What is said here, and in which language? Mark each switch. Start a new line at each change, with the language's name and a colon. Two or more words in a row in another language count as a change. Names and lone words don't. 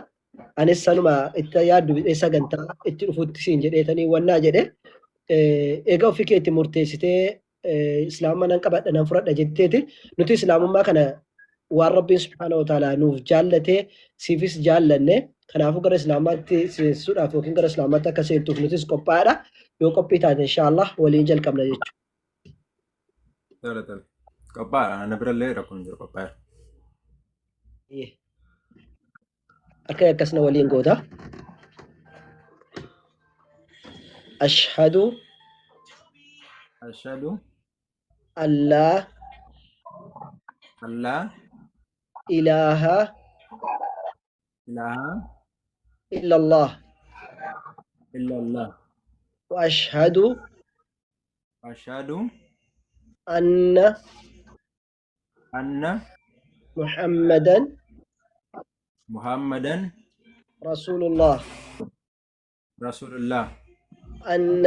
Oromo: Anis sanuma itti yaaddu sagantaa itti dhufutti siin jedheetanii wannaa jedhe egaa ofii keetti murteessitee islaama nan qabadha nan fudhadha jetteeti nuti islaamummaa kana waan rabbiin
Arabic: سبحانه وتعالى
Oromo: nuuf jaallatee siifis jaallanne kanaafuu gara islaamaatti seensisuudhaaf yookiin gara islaamaatti akka seentuuf nutis qophaa'aadha yoo qophii taate inshaallah waliin jalqabna jechuudha. Qophaa'aadha ana birallee rakkoon jiru qophaa'aadha. Akka akkasna waliin goota.
Arabic: أشهد الله إله إلا الله وأشهد أن محمدا رسول الله أن